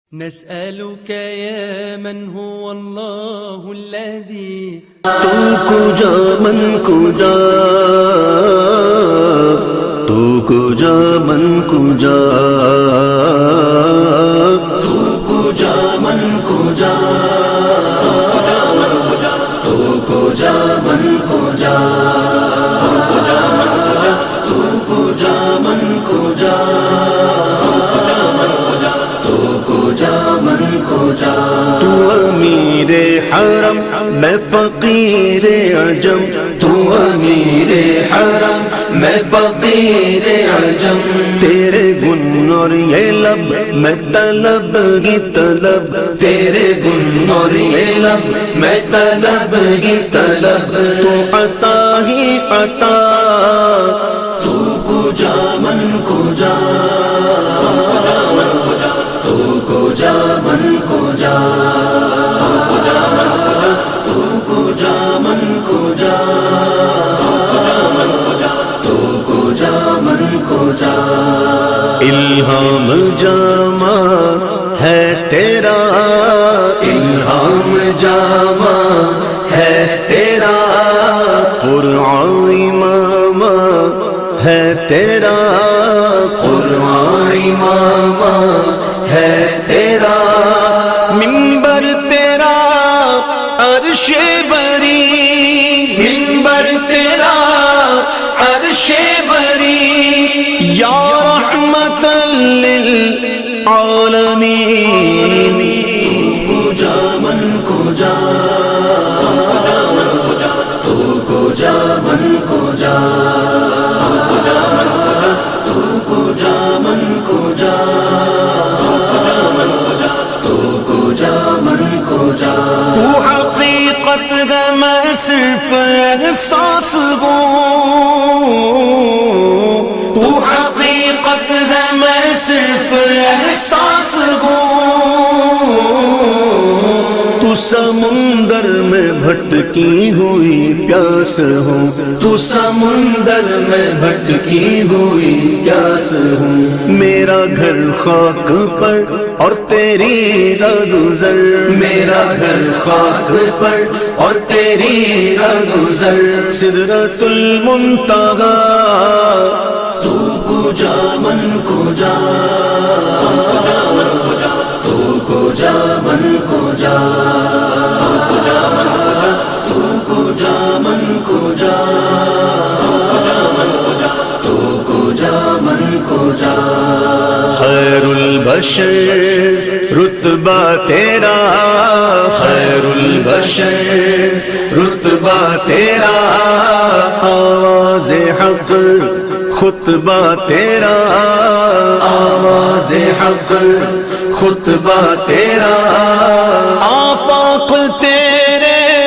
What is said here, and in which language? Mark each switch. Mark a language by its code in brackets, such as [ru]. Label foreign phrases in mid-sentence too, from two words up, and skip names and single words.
[ar] نسألك يا من هو الله الذي [fa] تو کجا من کجا تو کجا من کجا تو کجا من کجا تو کجا من کجا تو کجا من کجا [ur] تو امیر حرم میں فقیر عجم تو امیر حرم میں فقیر عجم تیرے گن اور یہ لب میں طلب ہی طلب تیرے گن اور یہ لب میں طلب ہی طلب تو عطا ہی عطا [fa] تو کجا من کجا تو کجا من کجا تو کجا من کجا تو کجا من کجا [ur] الہام جامع ہے تیرا الہام جامع ہے تیرا قرآن امام ہے تیرا قرآن امام ہے تیرا منبر تیرا عرش بری منبر تیرا عرش بری یا رحمت [fa] للعالمین کجا من کجا تو کجا من کجا تو کجا من کجا [ur] تو حقیقت ہے میں صرف احساس ہوں تو حقیقت ہے میں صرف احساس ہوں تو سمندر میں بھٹکی ہوئی پیاس ہوں تو سمندر میں بھٹکی ہوئی پیاس ہوں میرا گھر خاک پر اور تیری راہگزر میرا گھر خاک پر اور تیری راہگزر [ar] سدرۃ المنتہی [fa] تو کجا من کجا تو کجا من کجا تو کجا من کجا تو کجا من کجا [ur] خیر البشر رتبہ تیرا خیر البشر رتبہ تیرا آواز حق خطبہ تیرا آواز حق خطبہ تیرا آفاق تیرے